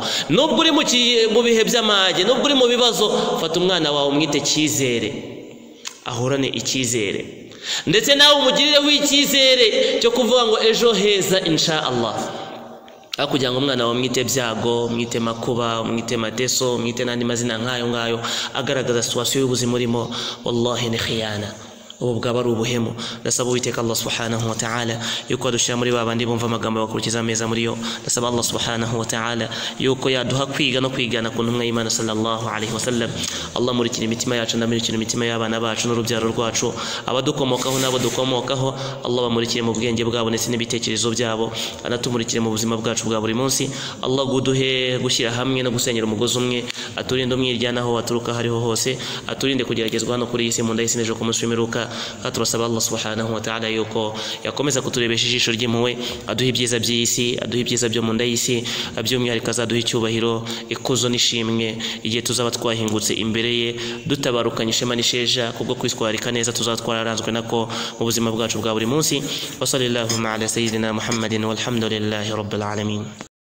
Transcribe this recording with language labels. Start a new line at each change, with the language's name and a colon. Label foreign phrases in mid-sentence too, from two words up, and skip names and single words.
Kinyarwanda: Nubwo uri mu bihe by'amage, nubwo uri mu bibazo, fata umwana wawe umwite cyizere, ahorane icyizere, ndetse nawe umugirire w'icyizere cyo kuvuga ngo ejo heza
Arabic: إن شاء الله.
Kinyarwanda: Kugira ngo umwana wawe mwite byago, mwite makuba, mwite mateso, mwite n'andi mazina nk'ayo ngayo agaragaza situation y'ubuzima urimo, wallahi ni khiyana. ubu bwaba ari ubuhemu. Ndasaba Uwiteka
Arabic: الله سبحانه وتعالى
Kinyarwanda: yuko adushira muri babandi bumva amagambo bakurikiza meza muri yo. Ndasaba
Arabic: الله سبحانه وتعالى
Kinyarwanda: yuko yaduha kwiga no kwigana ku ntumwa y'Imana
Arabic: صلى الله عليه وسلم.
Kinyarwanda: Allah murikira imitima yacu ndamurikira imitima y'abana bacu n'urubyaro rwacu, abadukomokaho n'abo dukomokaho. Allah bamurikire mu bwenge bwabo ndetse n'ibitekerezo byabo, anatumurikire mu buzima bwacu bwa buri munsi. Allah guduhe gushyira hamwe no gusenyera umugozi umwe, aturinde umwiryanaho waturuka hariho hose, aturinde kugeragezwa hano kuri iyi si mu nda y'isi n'ejo ku munsi w'imperuka. Turasaba
Arabic: الله سبحانه وتعالى
Kinyarwanda: yuko yakomeza kuturebesha ijisho ry'impuhwe, aduha ibyiza by'isi, aduha ibyiza byo mu nda y'isi, by'umwihariko azaduha icyubahiro, ikuzo n'ishimwe igihe tuzaba twahingutse imbere ye, dutabarukanye ishema n'isheja kubwo kwitwarika neza tuzaba twararanzwe nako mu buzima bwacu bwa buri munsi.
Arabic: وصلى الله على سيدنا محمد والحمد لله رب العالمين.